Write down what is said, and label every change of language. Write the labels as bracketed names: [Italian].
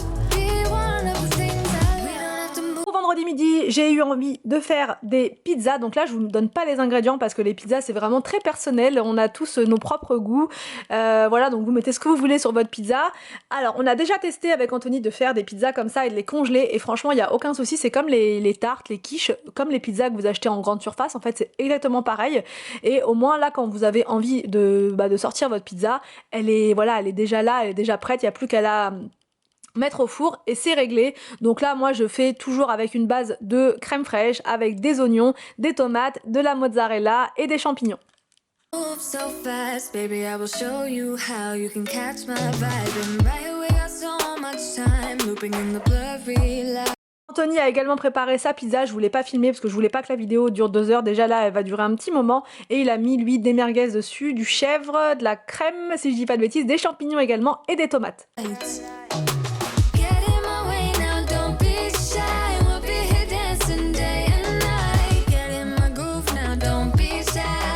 [English] Be one of the things we don't have to move. [French] Pour vendredi midi, j'ai eu envie de faire des pizzas. Donc là, je vous donne pas les ingrédients parce que les pizzas, c'est vraiment très personnel. On a tous nos propres goûts. Voilà, donc vous mettez ce que vous voulez sur votre pizza. Alors, on a déjà testé avec Anthony de faire des pizzas comme ça et de les congeler. Et franchement, il n'y a aucun souci. C'est comme les tartes, les quiches, comme les pizzas que vous achetez en grande surface. En fait, c'est exactement pareil. Et au moins, là, quand vous avez envie de sortir votre pizza, elle est déjà là, elle est déjà prête. Il n'y a plus qu'à la mettre au four et c'est réglé. Donc là, moi, je fais toujours avec une base de crème fraîche, avec des oignons, des tomates, de la mozzarella et des champignons. [English] Move so fast, baby, I will show you how you can catch my vibe. And right here we got so much time, looping in the blurry light. [French] Anthony a également préparé sa pizza, je voulais pas filmer parce que je voulais pas que la vidéo dure 2 heures, déjà là elle va durer un petit moment, et il a mis lui des merguez dessus, du chèvre, de la crème si je dis pas de bêtises, des champignons également et des tomates. [English] Get in my way now, don't be shy. We'll be here dancing day and night. Get in my groove now, don't be shy.